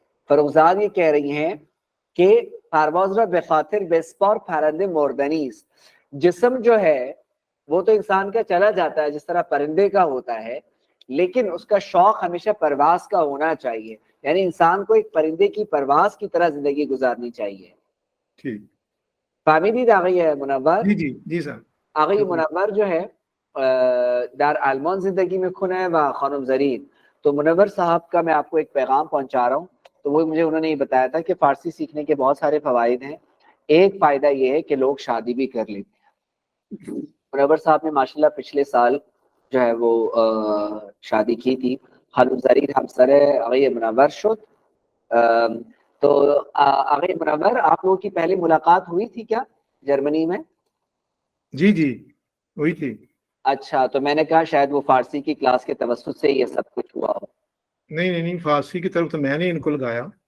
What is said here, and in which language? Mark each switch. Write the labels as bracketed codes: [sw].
[ur] فروزاد یہ کہہ رہی ہیں کہ [fa] پرواز را به خاطر بسپار پرنده مردنی است. [ur] جسم جو ہے وہ تو انسان کا چلا جاتا ہے جس طرح پرندے کا ہوتا ہے، لیکن اس کا شوق ہمیشہ پرواز کا ہونا چاہیے. یعنی انسان کو ایک پرندے کی پرواز کی طرح زندگی گزارنی چاہیے. ٹھیک فہمیدید آگئی ہے منور؟ جی جی جی سر. آگئی منور جو ہے [fa] در آلمان زندگی [ur] میں کھنا ہے و خانم زرین. تو منور صاحب کا میں آپ کو ایک پیغام پہنچا رہا ہوں. تو وہ مجھے انہوں نے یہ بتایا تھا کہ فارسی سیکھنے کے بہت سارے فوائد ہیں. ایک فائدہ یہ ہے کہ لوگ شادی بھی کر لیتے ہیں. منور صاحب نے ماشاءاللہ پچھلے سال جو ہے وہ شادی کی تھی. [fa] خانم زرین همسر آقای منور شد. [ur] تو آقای منور آپ لوگوں کی پہلی ملاقات ہوئی تھی کیا جرمنی میں؟ جی جی وہی تھی. اچھا تو میں نے کہا شاید وہ فارسی کی کلاس کے توسط سے یہ سب کچھ ہوا ہو. نہیں فارسی کی طرف تو میں نے ان کو لگایا.